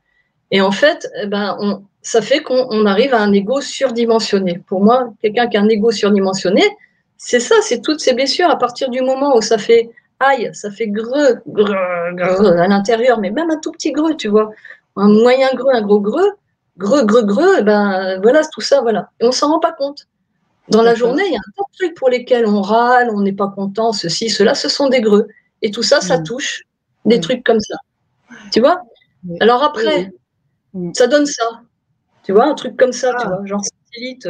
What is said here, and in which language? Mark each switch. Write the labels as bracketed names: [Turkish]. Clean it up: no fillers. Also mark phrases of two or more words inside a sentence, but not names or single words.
[French] Et en fait, ça fait qu'on arrive à un ego surdimensionné. Pour moi, quelqu'un qui a un ego surdimensionné, c'est ça, c'est toutes ces blessures. À partir du moment où ça fait aïe, ça fait greu, greu, greu à l'intérieur, mais même un tout petit greu, tu vois, un moyen greu, un gros greu, greu, greu, greu, ben voilà, tout ça, voilà. Et on s'en rend pas compte. Dans la journée, il y a un tas de trucs pour lesquels on râle, on n'est pas content, ceci, cela, ce sont des greux. Et tout ça, ça touche des trucs comme ça. Tu vois? Alors après, ça donne ça. Tu vois, un truc comme ça, tu vois, genre satellite.